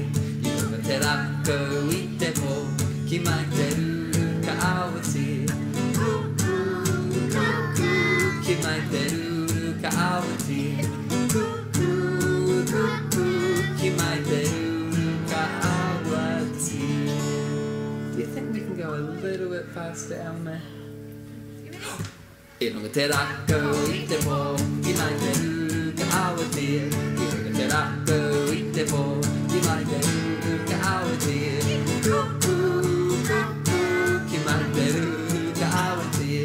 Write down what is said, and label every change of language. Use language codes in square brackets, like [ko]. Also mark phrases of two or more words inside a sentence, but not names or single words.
[mi] I runga te rako I te po, ki mai te ruru ka awatia. Cuckoo, cuckoo, ki mai te ruru ka awatia. Cuckoo, cuckoo, ki mai te ruru ka awatia. [en] Do you think we can go a little bit faster, Elmer? [mi] I runga te rako I te po, ki mai te ruru ka awatia. I runga te rako I te po, ki mai te ruru ka awatia. Cuckoo, cuckoo, ki mai te ruru ka awatia.